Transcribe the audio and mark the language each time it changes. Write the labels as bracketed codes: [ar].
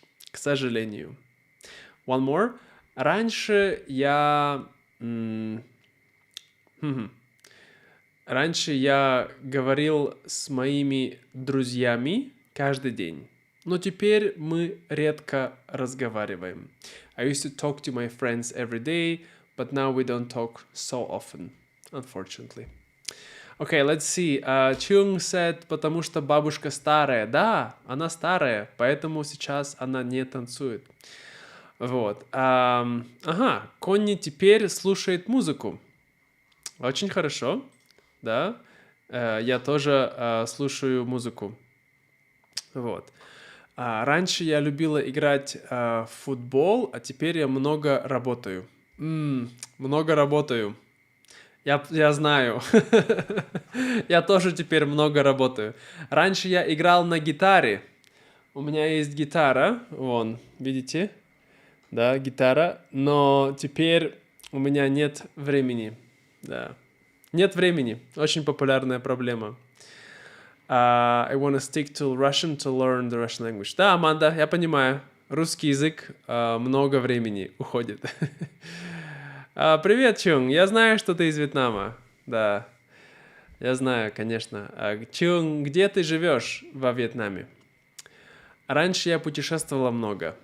[ru] К сожалению. [en] One more. [ru] Раньше я... Раньше я говорил с моими друзьями каждый день, но теперь мы редко разговариваем. [en] I used to talk to my friends every day, but now we don't talk so often, unfortunately. Okay, let's see. Chung said, [ru] потому что бабушка старая. Да, она старая, поэтому сейчас она не танцует. Вот. Конни теперь слушает музыку. Очень хорошо. Да, я тоже слушаю музыку. Вот. Раньше я любила играть в футбол, а теперь я много работаю. Много работаю. Я знаю. Я тоже теперь много работаю. Раньше я играл на гитаре. У меня есть гитара, вон, видите? Да, гитара. Но теперь у меня нет времени. Да. Нет времени. Очень популярная проблема. [en] I want to stick to Russian to learn the Russian language. [ru] Да, Аманда, я понимаю. Русский язык много времени уходит. Привет, Чунг. Я знаю, что ты из Вьетнама. Да, я знаю, конечно. Чунг, где ты живешь во Вьетнаме? Раньше я путешествовала много.